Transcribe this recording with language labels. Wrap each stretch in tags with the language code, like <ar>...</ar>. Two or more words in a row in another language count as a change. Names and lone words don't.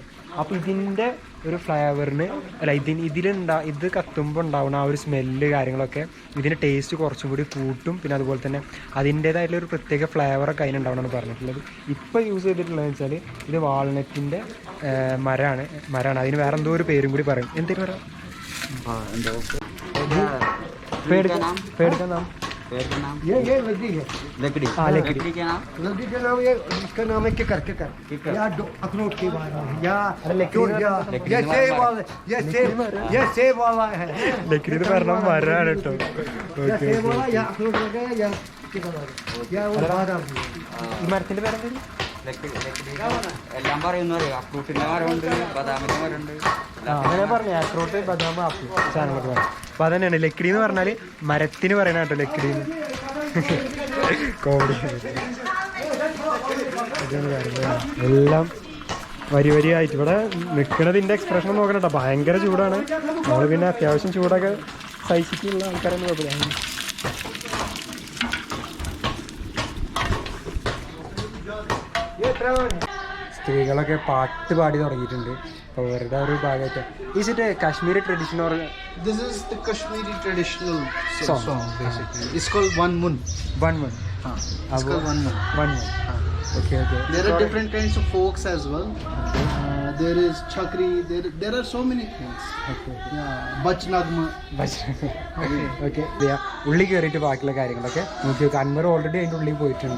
<ml>അപ്പോൾ ഇതിൻ്റെ ഒരു ഫ്ലേവറിന് ഇത് കത്തുമ്പോൾ ഉണ്ടാവുന്ന ആ ഒരു സ്മെല്ല് കാര്യങ്ങളൊക്കെ ഇതിൻ്റെ ടേസ്റ്റ് കുറച്ചും കൂടി കൂട്ടും. പിന്നെ അതുപോലെ തന്നെ അതിൻ്റേതായിട്ടുള്ള ഒരു പ്രത്യേക ഫ്ലേവറൊക്കെ അതിനുണ്ടാവണമെന്ന് പറഞ്ഞിട്ടുള്ളത്. ഇപ്പോൾ യൂസ് ചെയ്തിട്ടുള്ളതെന്ന് വെച്ചാൽ ഇത് വാൾനട്ടിൻ്റെ മരമാണ്. അതിന് വേറെ എന്തോ ഒരു പേരും കൂടി പറയും. എന്തെങ്കിലും പറയാം? പേടിക്കാൻ നാം</ml> <hi>ये लकड़ी है। लकड़ी क्या नाम? लकड़ी का नाम ये इसका नाम है किकर या अखरोट के वाला या ये सेब वाला है।</hi> <ml>ലക്കടി എന്ന് പറഞ്ഞാൽ മരമാണ് കേട്ടോ.</ml> <hi>सेब वाला या अखरोट लगा या किकर वाला या वो बादाम।</hi> <ml>ഈ മരത്തിൻ്റെ പേരെന്താ? എല്ലാം പറയുന്നറിയോ? അക്രൂട്ടിൻ്റെ മരമുണ്ട്, ബദാമിൻ്റെ മരമുണ്ട്. അങ്ങനെ പറഞ്ഞു. ആക്രോട്ട്, ബദാം, ആപ്പിൾ സാധനങ്ങളൊക്കെ പറഞ്ഞു. അപ്പോൾ അതന്നെയാണ് ലക്കടി എന്ന് പറഞ്ഞാൽ മരത്തിന് പറയണ കേട്ടോ. ലക്കടി കോമഡി എല്ലാം വരിയായിട്ട് ഇവിടെ നിൽക്കണതിൻ്റെ എക്സ്പ്രഷൻ നോക്കണം കേട്ടോ. ഭയങ്കര ചൂടാണ്. നമ്മൾ പിന്നെ അത്യാവശ്യം ചൂടൊക്കെ സഹിച്ചിട്ടുള്ള ആൾക്കാരൊന്നും കുഴപ്പമില്ല. സ്ത്രീകളൊക്കെ പാട്ട് പാടി തുടങ്ങിയിട്ടുണ്ട്. അപ്പോൾ അവരുടെ ഒരു ഭാഗമായിട്ട്</ml> <en>is it Kashmiri tradition or This is the Kashmiri traditional song basically. It's called One Mun. It's called One Mun. Okay. There are different kinds of folks as well. There is chakri. There are so many things. Yeah, Bach Nagma.</en> <ml>ഓക്കെ. ഉള്ളി കയറിയിട്ട് ബാക്കിയുള്ള കാര്യങ്ങളൊക്കെ നോക്കി നോക്കാം. അൻവർ ഓൾറെഡി അതിൻ്റെ ഉള്ളിൽ പോയിട്ടുണ്ട്.</ml>